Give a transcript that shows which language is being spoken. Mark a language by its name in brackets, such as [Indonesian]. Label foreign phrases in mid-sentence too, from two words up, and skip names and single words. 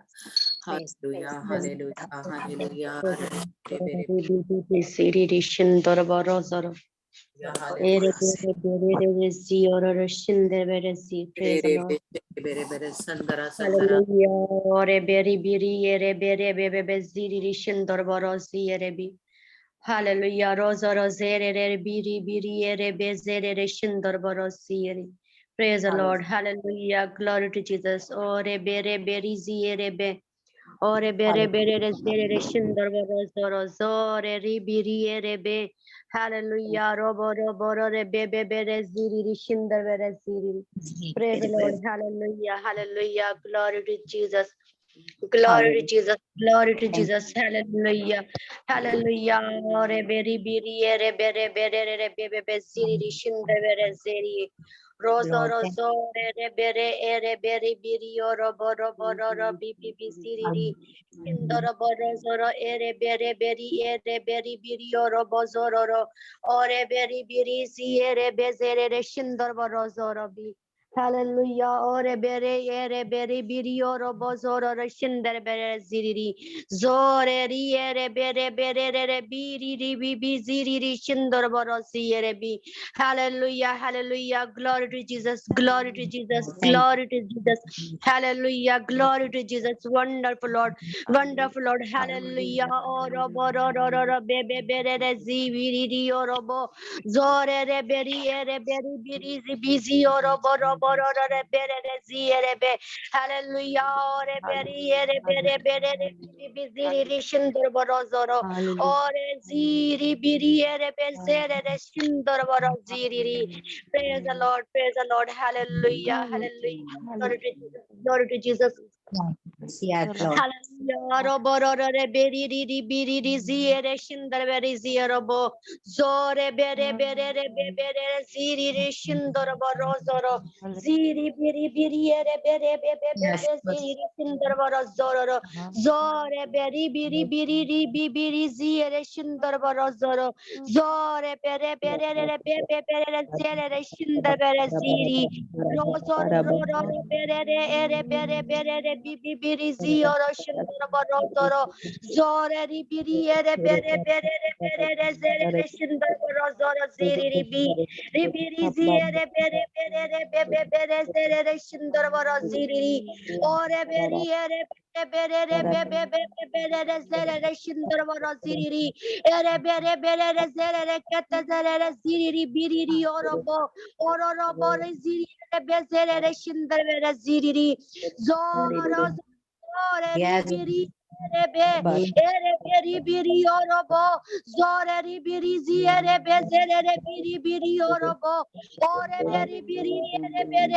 [English] Hallelujah, hallelujah, hallelujah. रे बेरे या Ere हालेलुया। Praise the रे Lord. बेरे बेरे संदरा संदरा। Hallelujah. Ore beri biri ere bere bebe beziri rishin dorborosi ere bi. Hallelujah. Rosa rosere ere biri biri ere bezere rishin dorborosi ere. Praise the Lord. Hallelujah. Glory to Jesus. Ore bere beri zi ere be. Ore bere bere rezere rishin dorboroso ore ri biri ere be. Hallelujah. Robo robo re bebe bere ziri rishin dorborosi. Praise the Lord. Hallelujah. Hallelujah. Glory to Jesus. Glory to Jesus. Glory to Jesus. Hallelujah. Hallelujah. Ore beri biri ere bere bere re bebe be siri shinde bere siri. Rozo rozo ere bere ere beri biri oro boro boro bi bi bi siri ri. Indoro boro zoro ere bere beri ere beri biri oro bozoro ro. Ore beri biri si ere bezere re shindor boro zoro bi. Hallelujah. Ore bere ere bere biri oro bozoro ro shinder bere ziriri. Zore ri ere bere bere re biri ri bi bi ziriri shindor boro si ere bi. Hallelujah. Hallelujah. Glory to Jesus. Glory to Jesus. Glory to Jesus. Hallelujah. Glory to Jesus. Wonderful Lord. Wonderful Lord. Hallelujah. Oro boro ro ro ro be be bere re zi biri ri oro bo. Zore re beri ere beri biri zi bizi oro boro boro re bere re zi ere be. Hallelujah. Ore beri ere bere bere re bi bizi ri shindur boro zoro. Ore ziri biri ere be zere re shindur boro ziri ri. Praise the Lord. Praise the Lord. Hallelujah. Hallelujah. Glory to Jesus. Glory to Jesus. Yes, Lord. Hallelujah. Robo rore beri ri biri ri ziere shindar beri ziero zore bere bere re bere ziri ri shindar boro zoro ziri biri biri ere bere bebe Yes, bebe Lord. ziri shindar boro zoro zore beri biri biri ri biri ziere shindar boro zoro zore bere bere re bebe bere zere re shindar bere ziri rozo ro bere re ere bere bere re biri zioro shindar boro zoro zore ri biri ere bere bere re zere re shindar boro zoro ziri ri biri ziere bere bere re bebe bere zere re shindar boro ziri ore beri ere bere re bebe bere re zere re shindar boro ziri ere bere bere re zere re kete zere re ziri biri orobo ororobo re ziri ere bezere re shindar bere ziri zoro zore Yes. biri ere beri biri orobo zore biri ziere bezere re biri orobo ore beri biri ere bere